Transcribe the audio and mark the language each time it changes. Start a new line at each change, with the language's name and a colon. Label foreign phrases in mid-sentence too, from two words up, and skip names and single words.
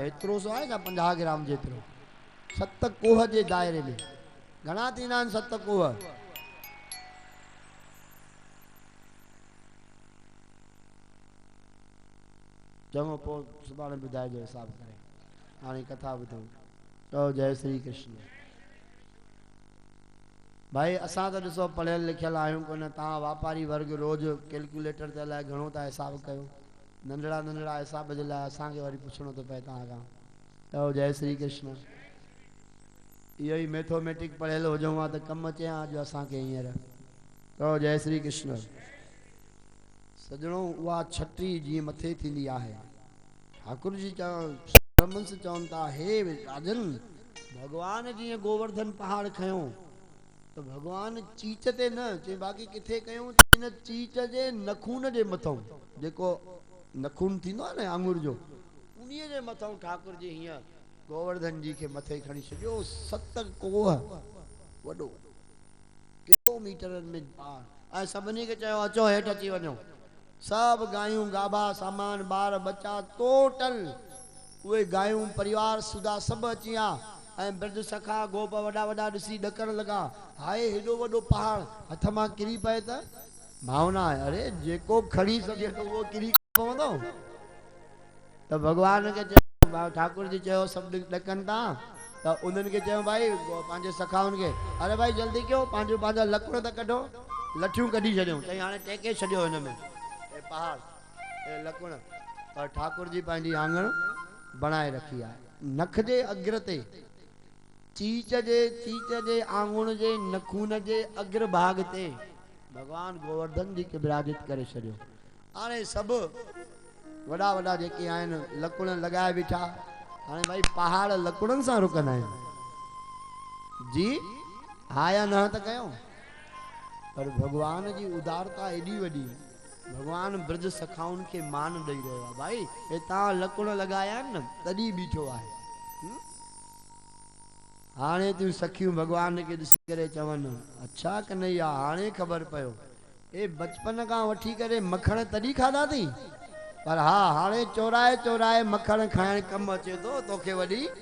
Sindhi: एतिरो सो आहे न 50 ग्राम जेतिरो, 7 कोह जे दायरे में। घणा थींदा आहिनि 7 कोह? चङो, पोइ सुभाणे ॿुधाइजो हिसाब करे। हाणे कथा ॿुधो। चओ जय श्री कृष्ण। भाई असां त ॾिसो पढ़ियल लिखियल आहियूं कोन, तव्हां वापारी वर्ग रोज़ कैलकुलेटर ते अलाए घणो था हिसाब कयो। नंढड़ा नंढड़ा हिसाब जे लाइ असांखे वरी पुछणो थो पए तव्हां खां। चओ जय श्री कृष्ण। इहो ई मैथोमेटिक पढ़ियल हुजूं हा त कमु अचे हा अॼु असांखे हींअर। चओ जय श्री कृष्ण। सजणो, उहा छटी जीअं मथे थींदी आहे, ठाकुर जी चवनि था, हे राजन, भगवान जीअं गोवर्धन पहाड़ खयो त भगवान चीच ते न चई, बाक़ी किथे कयूं? इन चीच जे नखून जे मथां, जेको नखून थींदो आहे न आंगुर जो, उन्हीअ जे मथां ठाकुर जी हीअं गोवर्धन जी खे मथे खणी छॾियो। 7 कोह, वॾो किलोमीटरनि में पार। ऐं सभिनी खे चयो अचो हेठि अची वञो। सभु गायूं, गाभा, सामान, ॿार बच्चा, टोटल उहे गायूं परिवार सुधा सभु अची विया। ऐं ब्रज सखा गोप वॾा वॾा ॾिसी ॾकण लॻा, हाय हेॾो वॾो पहाड़ हथ मां किरी पए त भावना आहे। अरे जेको खणी सघे थो उहो किरी पवंदो। त भगवान खे चयो, ठाकुर जी चयो सभु ॾकनि था, त उन्हनि खे चयो भाई पंहिंजे सखाउनि खे, अरे भाई जल्दी कयो, पंहिंजा लकुण त कढो। लठियूं कढी छॾियूं। चई हाणे टेके छॾियो हिन में पहाड़ ए लकुण। पर ठाकुर जी पंहिंजी आंगण बणाए रखी आहे। नख जे अग्र ते चीच जे आंगुण जे नखून जे अग्र भाग ते भगवान गोवर्धन जी के विराजित करे छड़ियो। हाणे सब वड़ा वड़ा जेके आहिनि लकुण लगाए बीठा। हाणे भाई पहाड़ लकुड़न सां रुकंदा आहिनि जी, हा या न त कयो। पर भगवान जी उदारता एडी वडी, भगवान ब्रज सखाउन के मान दई रहियो आहे। भाई हितां लकुण लगाया न तडी बीठो आहे। हाणे तूं सखियूं भगवान के ॾिसी करे चवनि अच्छा कन्हैया हाणे ख़बर पियो ए बचपन खां वठी करे मखण तॾहिं खाधा अथई, पर हा हाणे चोराए चोराए मखण खाइण कमु अचे थो तोखे वॾी।